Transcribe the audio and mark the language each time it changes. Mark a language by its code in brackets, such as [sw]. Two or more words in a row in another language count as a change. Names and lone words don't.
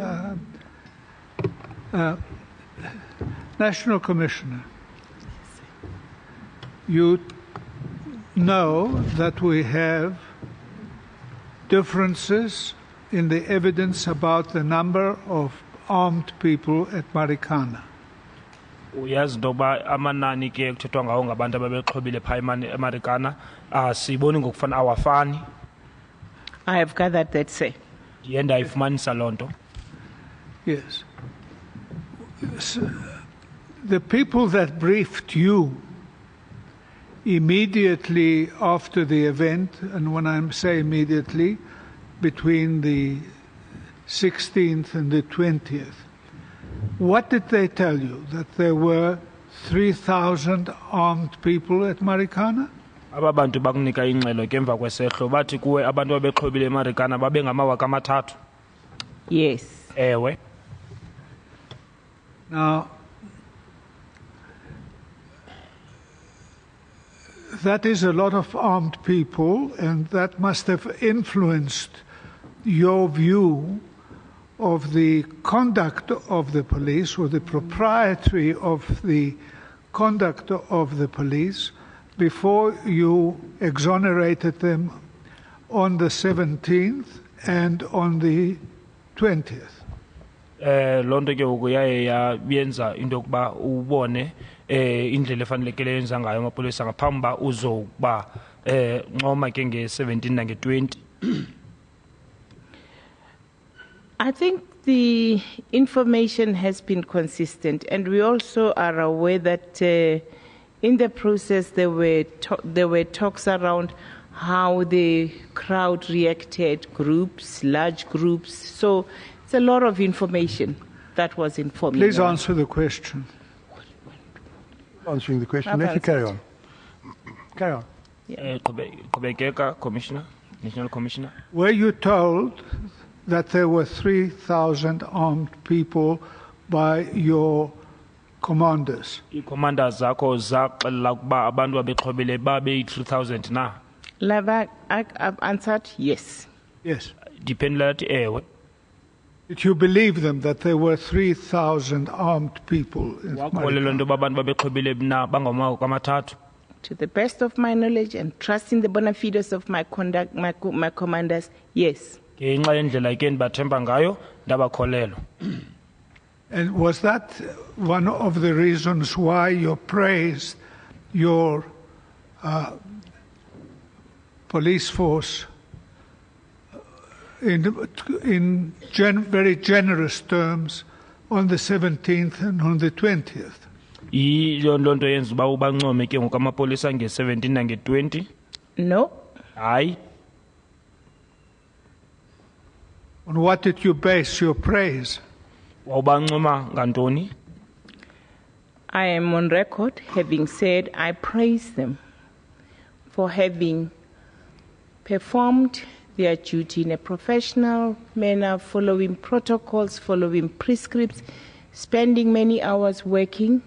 [en] National Commissioner, you know that we have differences in the evidence about the number of armed people at Marikana. [xh] Uyazi into yokuba amanani ke kuthethwa ngawo ngabantu ababexhobile phaa eMarikana siyiboni ngokufana awafani. [en] I have gathered that, sir. [xh] Ndiye ndayifumanisa loo nto. [en] Yes. The people that briefed you immediately after the event, and when I say immediately, between the 16th and the 20th, what did they tell you? That there were 3,000 armed people at Marikana? [xh] Aba bantu bakunika ingxelo ke emva kwesehlo bathi kuwe abantu abexhobile eMarikana babe ngamawaka amathathu. [en] Yes. [xh] Ewe. [en] Now, that is a lot of armed people, and that must have influenced your view of the conduct of the police, or the propriety of the conduct of the police, before you exonerated them on the 17th and on the 20th. [xh] Lonto ke ukuyaye yayenza into yokuba ubone indlela efanelekileyo yenza ngayo amapolisa ngaphambi ba uzokuba nxoma ke nge-17 nange-20. [en] I think the information has been consistent, and we also are aware that in the process there were talks around how the crowd reacted, groups, large groups. So it's a lot of information that was informing. Please answer the question. Answering the question. Let you carry on. Carry on. [xh] Qhubekeka, Commissioner, National Commissioner. [en] Were you told that there were 3,000 armed people by your commanders? [xh] Ii-commanders zakho zaxelela ukuba abantu abexhobile babeyi-3,000 na? [en] I've answered yes. Yes. [xh] Diphendula lathi ewe. [en] Did you believe them that there were 3,000 armed people in [xh] Wakholelwa into yoba abantu babexhobile na bangamawaka amathathu? [en] To the best of my knowledge and trusting the bona fides of my conduct, my commanders, yes. [xh] Ngenxa yendlela ke ndibathemba ngayo ndabakholelwa. [en] And was that one of the reasons why you praised your police force in very generous terms on the 17th and on the 20th? [xh] Yiyo loo nto yenza uba ubancome ke ngoku amapolisa nge-17 nange-20? [en] No. [xh] Hayi. [en] On what did you base your praise? [xh] Wawubancoma ngantoni? [en] I am on record having said I praise them for having performed their duty in a professional manner, following protocols, following prescripts, spending many hours working.